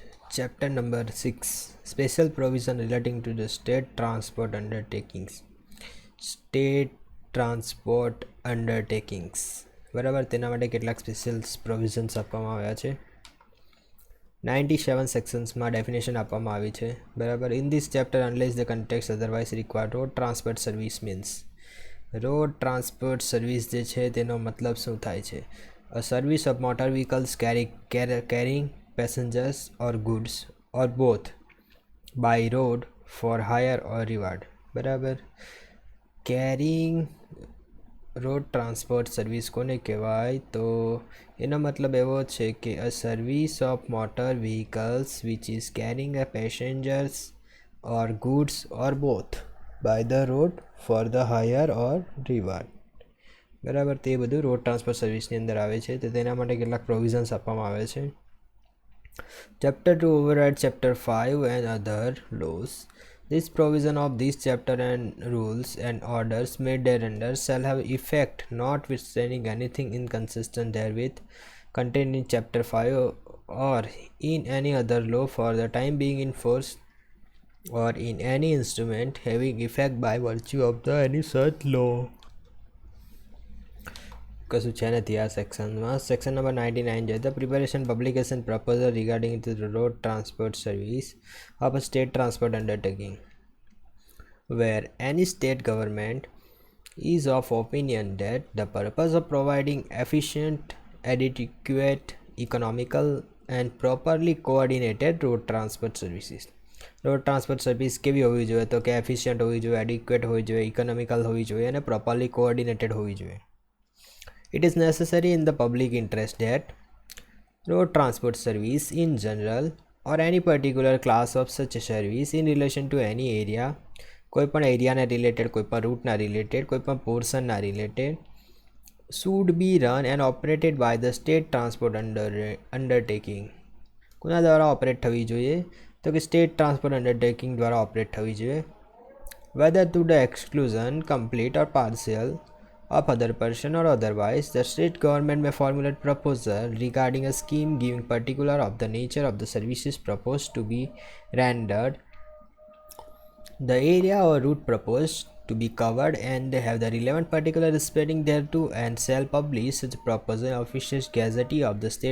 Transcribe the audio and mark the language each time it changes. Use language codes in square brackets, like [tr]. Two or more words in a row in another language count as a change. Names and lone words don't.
[en] Chapter number 6, Special Provision Relating to the State Transport Undertakings. State Transport Undertakings [gu] બરાબર, તેના માટે કેટલાક [en] special provisions [gu] આપવામાં આવ્યા છે. 97 સેક્શન્સમાં ડેફિનેશન આપવામાં આવી છે. બરાબર. [en] in this chapter unless the context otherwise required road transport service means, road transport service [gu] જે છે તેનો મતલબ શું થાય છે? [en] a service of motor vehicles carrying passengers or goods or both by road for hire or reward. [gu] બરાબર. [en] carrying road transport service [gu] કોને કહેવાય? તો એનો મતલબ એવો છે કે [en] a service of motor vehicles which is carrying a passengers or goods or both by the road for the hire or reward. [gu] બરાબર. તે બધું રોડ ટ્રાન્સપોર્ટ સર્વિસની અંદર આવે છે. તો તેના માટે કેટલાક પ્રોવિઝન્સ આપવામાં આવે છે. [en] Chapter 2 overrides Chapter 5 and other laws. This provision of this chapter and rules and orders made thereunder shall have effect notwithstanding anything inconsistent therewith contained in Chapter 5 or in any other law for the time being in force or in any instrument having effect by virtue of the any such law. [gu] કશું છે નથી આ સેક્શનમાં. [en] section number 99 છે. the preparation publication proposal regarding to the road transport service of a state transport undertaking where any state government is of opinion that the purpose of providing efficient, adequate, economical and properly coordinated road transport services. [gu] રોડ ટ્રાન્સપોર્ટ સર્વિસ કેવી હોવી જોઈએ? તો કે એફિશિયન્ટ હોવી જોઈએ, એડિક્વેટ હોવી જોઈએ, ઇકોનોમિકલ હોવી જોઈએ અને [en] properly coordinated [gu] હોવી જોઈએ. [en] It is necessary in the public interest that road transport service in general or any particular class of such a service in relation to any area, [gu] કોઈપણ એરિયાના રિલેટેડ, કોઈપણ રૂટના રિલેટેડ, કોઈપણ પોર્શનના રિલેટેડ, [en] should be run and operated by the state transport undertaking. [gu] કોના દ્વારા ઓપરેટ થવી જોઈએ? તો કે [en] state transport undertaking [gu] દ્વારા ઓપરેટ થવી જોઈએ. [en] whether to the exclusion complete or partial of other person or otherwise, the state government may formulate proposal regarding a scheme giving particular of the nature of the services proposed to be rendered, the area or route proposed to be covered, and they have the relevant particular respecting thereto, and shall publish such a proposal in official gazette of the state.